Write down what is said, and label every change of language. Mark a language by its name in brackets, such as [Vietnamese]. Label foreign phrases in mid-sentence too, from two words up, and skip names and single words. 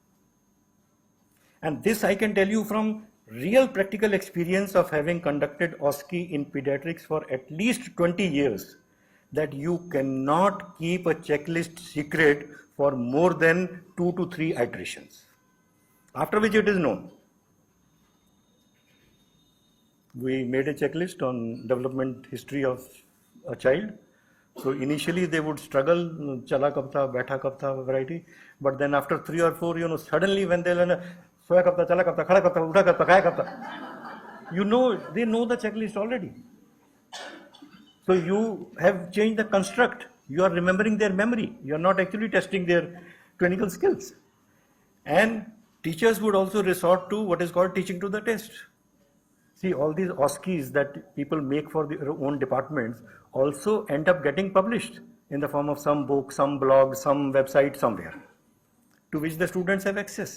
[English] And this I can tell you from real practical experience of having conducted OSCE in pediatrics for at least 20 years, that you cannot keep a checklist secret for more than 2 to 3 iterations, after which it is known. We made a checklist on development history of a child. So initially they would struggle, [Hindi] चला कब था, बैठा कब था, [English] variety. But then after 3 or 4, suddenly when they learn, [Hindi] सोया कब था, चला कब था, खड़ा कब था, उठा कब था, खाया कब था, [English] they know the checklist already. So you have changed the construct. You are remembering their memory. You are not actually testing their clinical skills. And teachers would also resort to what is called teaching to the test. See, all these OSCEs that people make for their own departments also end up getting published in the form of some book, some blog, some website somewhere, to which the students have access.